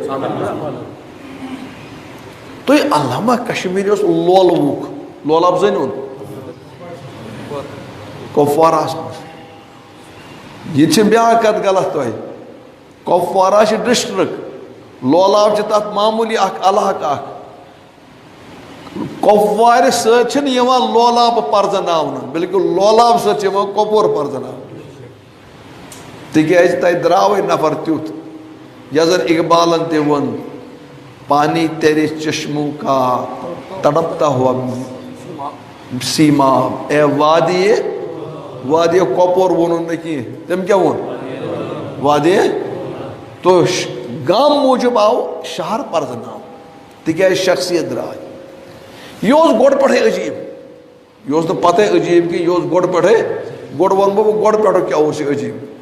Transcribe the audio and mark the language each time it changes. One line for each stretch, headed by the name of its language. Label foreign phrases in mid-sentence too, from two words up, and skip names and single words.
Kashmiri: تُہۍ علامہ کشمیٖری اوس لولوُک لولاب زٲنِوُن کۄپواراہَس منٛز یہِ چھِ بیٛاکھ کَتھ غلط تۄہہِ کۄپوارہ چھِ ڈِسٹرٛک لولاب چھِ تَتھ معموٗلی اَکھ علاقہٕ اَکھ کۄپوارِ سۭتۍ چھِنہٕ یِوان لولاب پَرزناونہٕ بِلکُل لولاب سۭتۍ چھِ یِوان کۄپوور پَرزناونہٕ تِکیٛازِ تَتہِ درٛاوٕے نفر تیُتھ یۄس زَن اقبالن تہِ ووٚن
Urdu: پانی تیرے چشموں کا تڑپتا ہوا
Kashmiri: سیماب اے وادی وادی کۄپور ووٚنُن نہٕ کینٛہہ تٔمۍ کیٛاہ ووٚن وادی تو گام موٗجوٗب آو شہر پَرزناونہٕ تِکیٛازِ شخصیت درٛاے یہِ اوس گۄڈٕ پٮ۪ٹھَے عجیٖب یہِ اوس نہٕ پَتَے عجیٖب کینٛہہ یہِ اوس گۄڈٕ پٮ۪ٹھَے گۄڈٕ وَنہٕ بہٕ گۄڈٕ پٮ۪ٹھٕ کیٛاہ اوس یہِ عجیٖب